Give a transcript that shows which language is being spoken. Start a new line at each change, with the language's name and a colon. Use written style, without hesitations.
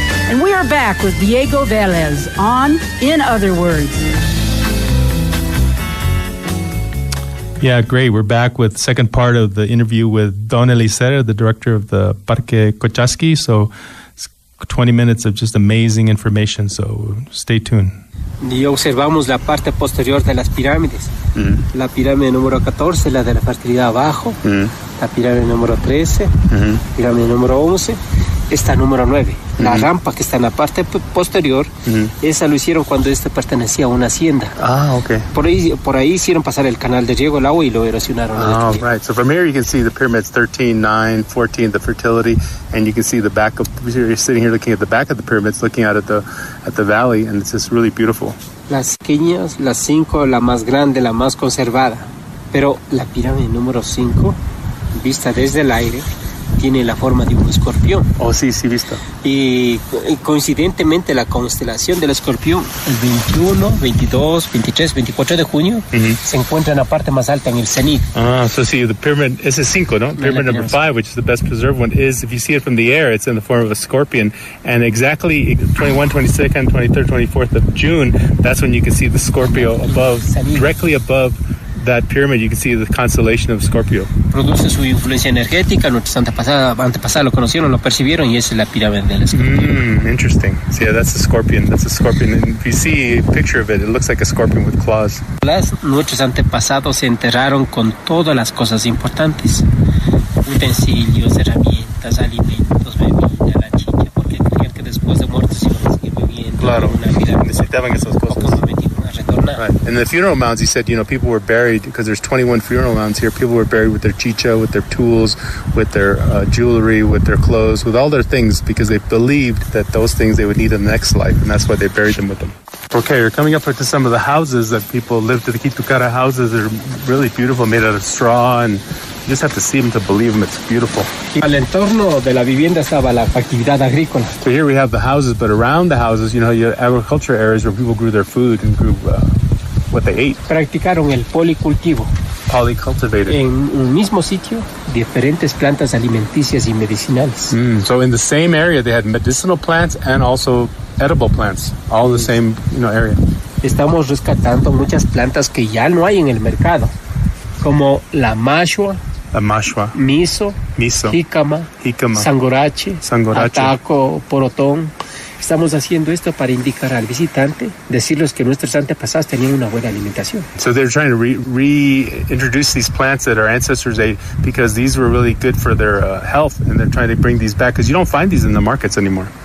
English: And we are back with Diego Velez on In Other Words. Yeah, great. We're back with the second part of the interview with Don Eliser, the director of the Parque Cochasqui. So it's 20 minutes of just amazing information. So stay tuned.
Spanish: Y observamos la parte posterior de las pirámides. La pirámide número 14, la de la fertilidad abajo. La pirámide número 13. Pirámide número 11. Esta número 9. La rampa que está en la parte posterior, esa lo hicieron cuando pertenecía a una hacienda.
English: Ah, okay.
Spanish: Por ahí hicieron pasar el canal de riego, el agua, y lo erosionaron.
English: Oh, right. So from here you can see the pyramids 13, 9, 14, the fertility, and you can see the back of, you're sitting here looking at the back of the pyramids, looking out at the valley, and it's just really beautiful.
Spanish: Las pequeñas, las 5, la más grande, la más conservada. Pero la pirámide número 5, vista desde el aire, tiene la forma de un escorpión. Oh, sí, visto. Y coincidentemente la constelación del escorpión, el 21, 22, 23, 24 de junio, se encuentra en la parte más alta, en el cenit.
English: So see, the pyramid,
Spanish: ese es 5, ¿no?
English: Pyramid number 5, which is the best preserved one, is, if you see it from the air, it's in the form of a scorpion. And exactly 21, 22nd, 23rd, 24th of June, that's when you can see the Scorpio above, directly above that pyramid, you can see the constellation of Scorpio.
Spanish: Produce su influencia energética, nuestros antepasados lo conocieron, lo percibieron, y esa es la pirámide del escorpión.
English: Interesting. So yeah, that's a scorpion. That's a scorpion. And if you see a picture of it, it looks like a scorpion with claws.
Spanish: Nuestros antepasados se enterraron con todas las cosas importantes: utensilios, herramientas, alimentos, bebida, la chicha, porque creían que después de muertos iban a seguir bebiendo. Claro, necesitaban esas cosas.
English: Right. And the funeral mounds, he said, people were buried, because there's 21 funeral mounds here. People were buried with their chicha, with their tools, with their jewelry, with their clothes, with all their things, because they believed that those things they would need in the next life, and that's why they buried them with them. Okay, you're coming up to some of the houses that people live to. The Kitukara houses are really beautiful, made out of straw, and you just have to see them to believe them. It's beautiful.
Spanish: Al entorno de la vivienda estaba la actividad agrícola.
English: So here we have the houses, but around the houses, you have agriculture areas where people grew their food and grew what they ate.
Spanish: Practicaron el policultivo.
English: Polycultivated.
Spanish: En un mismo sitio, diferentes plantas alimenticias y medicinales.
English: So in the same area, they had medicinal plants and also edible plants, all in the same area.
Spanish: Estamos rescatando muchas plantas que ya no hay en el mercado, como la mashua, miso, jícama, sangorache, ataco, porotón. Estamos haciendo esto para indicar al visitante, decirles que nuestros antepasados tenían una buena alimentación.
English: So they're trying to reintroduce these plants that our ancestors ate, because these were really good for their health, and they're trying to bring these back, because you don't find these in the markets anymore.